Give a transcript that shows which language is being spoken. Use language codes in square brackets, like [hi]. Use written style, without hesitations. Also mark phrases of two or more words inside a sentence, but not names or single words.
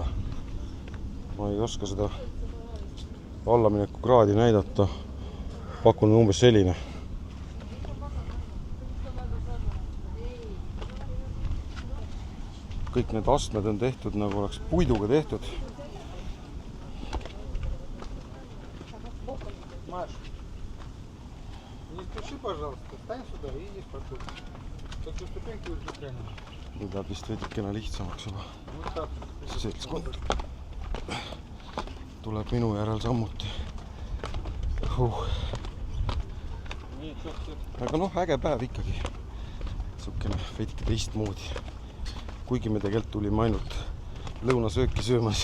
[et] Ma ei oska seda allamineku kraadi näidata. Pakun umbes selline. Kõik need astmed on tehtud nagu oleks puiduga tehtud. [ru] Маш, не спеши, пожалуйста, встань сюда и иди спокойно. Только ступеньки уже прямо. [et] Nüüd läheb vist veidikene lihtsamaks juba. [ru] Вот так. [et] Seltskond tuleb minu järel sammuti. Aga noh, äge päev ikkagi. Sukene veidike teistmoodi. Kuigi me tegelikult tulime ainult lõunasööki söömas.